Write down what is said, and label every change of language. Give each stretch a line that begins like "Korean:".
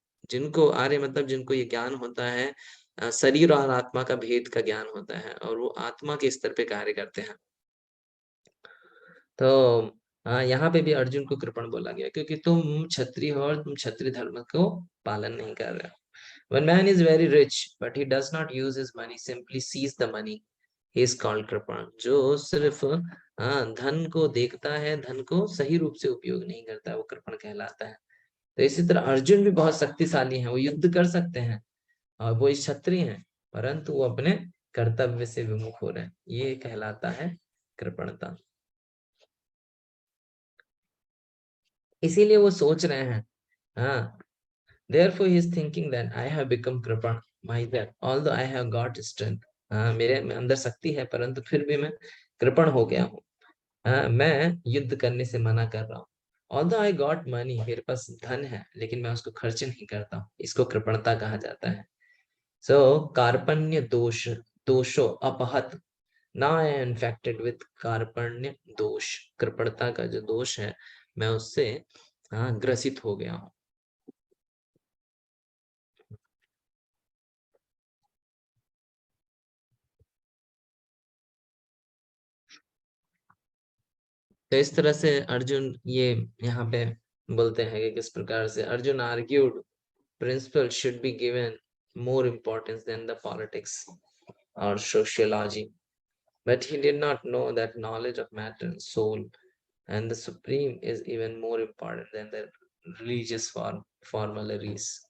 Hindi: जिनको आर्य मतलब जिनको ये ज्ञान होता है, शरीर और आत्मा का भेद का ज्ञान होता है, और वो आत्मा के स्तर पे कार्य करते हैं। तो यहाँ पे भी अर्जुन को कृपण बोला गया क्योंकि तुम क्षत्रिय हो और तुम क्षत्रिय धर्म को पालन नहीं कर रहे हो।
English: When man is very rich but he does not use his money, simply sees the money, he is called कृपण।
Hindi: जो सिर्फ धन को देखता है, धन को सही रूप से उपयोग नहीं करता, वो कृपण कहलाता है। तो इसी तरह अर्जुन भी बहुत शक्तिशाली हैं, वो युद्ध कर सकते हैं और वो क्षत्रिय हैं, परंतु वो अपने कर्तव्य से विमुख हो रहे हैं, ये कहलाता है कृपणता। इसीलिए वो सोच रहे हैं, हाँ,
English: therefore he is thinking that I have become कृपण myself, although I have got strength।
Hindi: हाँ, मेरे में अंदर शक्ति है, परंतु फिर भी मैं कृपण हो गया हूँ। हाँ, मैं युद्ध करने से मना कर रहा हूँ।
English: Although I got money,
Hindi: मेरे पास धन है, लेकिन मैं उसको खर्च नहीं करता हूँ। इसको कृपणता कहा जाता है। So कार्पण्य दोष, दोषो अपहत।
English: Now I am infected with कार्पण्य दोष।
Hindi: कृपणता का जो दोष है, मैं उससे ग्रसित हो गया हूँ। तो इस तरह से अर्जुन
English: ये यहाँ पे बोलते हैं कि किस प्रकार से Arjun argued principle should be given more importance than the politics और sociology, but he did not know that knowledge of matter and soul and the supreme is even more important than the religious formalities.